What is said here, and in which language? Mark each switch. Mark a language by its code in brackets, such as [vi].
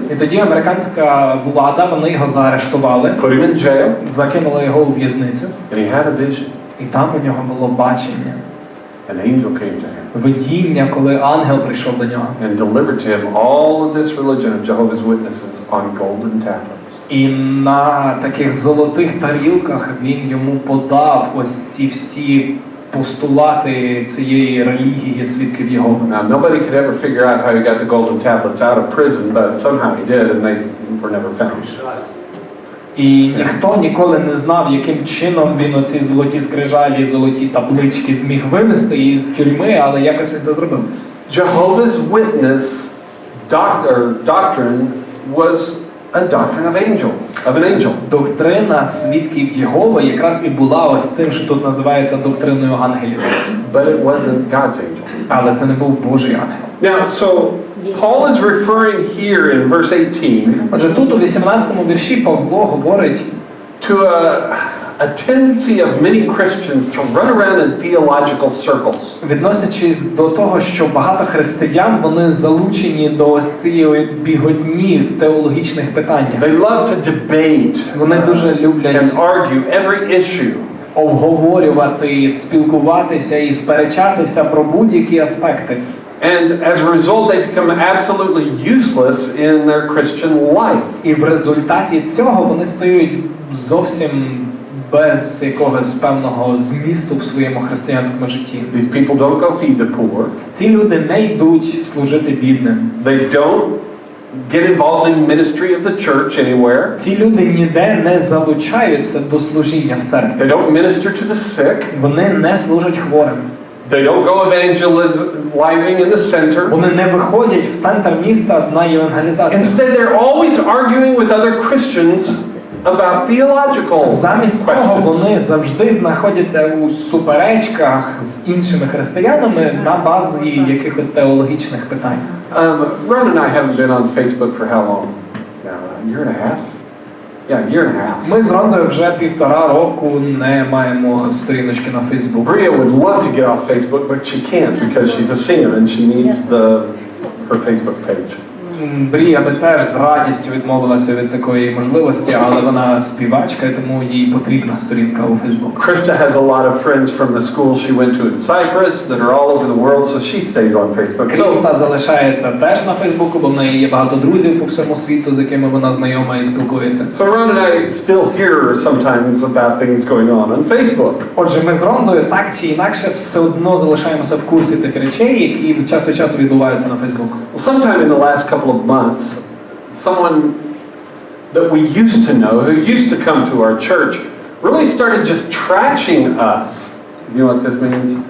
[uk] І тоді американська влада, вони його заарештували, [en] put him in jail, [uk] закинули його у в'язницю. [en] and he had a vision. [uk] І там у нього було бачення, [en] An angel came to him [uk] видіння, коли ангел прийшов до нього. [en] and delivered to him all of this religion of Jehovah's Witnesses on golden tablets. [uk] І на таких золотих тарілках він йому подав ось ці всі постулати цієї релігії свідків Єгови. [en] Now, nobody could ever figure out how he got the golden tablets out of prison, but somehow he did, and they were never found. [uk] І ніхто ніколи не знав, яким чином він оці золоті скрижалі, золоті таблички зміг винести із тюрми, але якось він це зробив. [en] Jehovah's Witness doctrine was a doctrine of an angel. [uk] Доктрина свідків Єгови якраз і була ось цим, що тут називається доктриною ангелів. [en] But it wasn't God's angel. [uk] Але це не був Божий ангел. [en] Now, so Paul is referring here in verse 18 [uk] Отже, тут у 18-му вірші Павло говорить [en] to a tendency of many Christians to run around in theological circles. [uk] Відносячись до того, що багато християн, вони залучені до ось цієї біготні в теологічних питаннях. [en] They love to debate [uk] Вони дуже люблять [en] and argue every issue. [uk] обговорювати, спілкуватися і сперечатися про будь-які аспекти. [en] And as a result, they become absolutely useless in their Christian life. [uk] І в результаті цього вони стають зовсім без якогось певного змісту в своєму християнському житті. [en] These people don't go feed the poor. [uk] Ці люди не йдуть служити бідним. [en] They don't get involved in ministry of the church anywhere. [uk] Ці люди ніде не залучаються до служіння в церкві. [en] They don't minister to the sick. [uk] Вони не служать хворим. [en] They don't go evangelizing in the center. [uk] Вони не виходять в центр міста на євангелізацію. [en] Instead, they're always arguing with other Christians about theological [uk] Замість того, [en] questions. [uk] вони завжди знаходяться у суперечках з іншими християнами на базі якихось теологічних питань. [en] Ron and I haven't been on Facebook for how long? Now, a year and a half? Yeah, a year and a half. [uk] Ми з Рондою вже 1,5 року не маємо сторіночки на Фейсбук. [en] Bria would love to get off Facebook, but she can't because she's a singer and she needs her Facebook page. [uk] Брія би теж з радістю відмовилася від такої можливості, але вона співачка, і тому їй потрібна сторінка у Фейсбук. [en] Krista has a lot of friends from the school she went to in Cyprus that are all over the world, so she stays on Facebook. [uk] Кріста залишається теж на Фейсбуку, бо в неї є багато друзів по всьому світу, з якими вона знайома і спілкується. [en] So Ron and I still hear sometimes about things going on Facebook. [uk] Отже, ми з Рондою так чи інакше все одно залишаємося в курсі тих речей, які час від часу відбуваються на Фейсбуку. [en] Well, sometime in the last couple of months, someone that we used to know, who used to come to our church, really started just trashing us. You know what this means?